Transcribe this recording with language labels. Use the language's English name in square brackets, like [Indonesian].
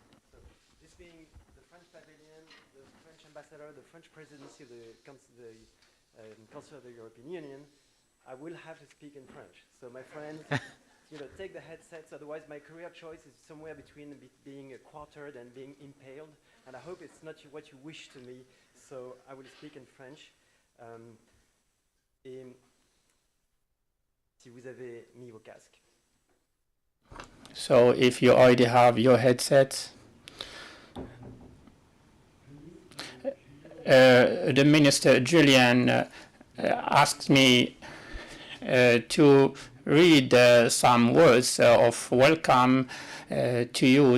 [English] So, this being the French pavilion, the French ambassador, the French presidency of the Council of the European Union, I will have to speak in French. So my friends, take the headsets, otherwise my career choice is somewhere between being quartered and being impaled, and I hope it's not what you wish to me, so I will speak in French. [French] Et si vous avez mis vos casques. [English] So if you already have your headsets, the Minister Julian asked me to read some words of welcome to you.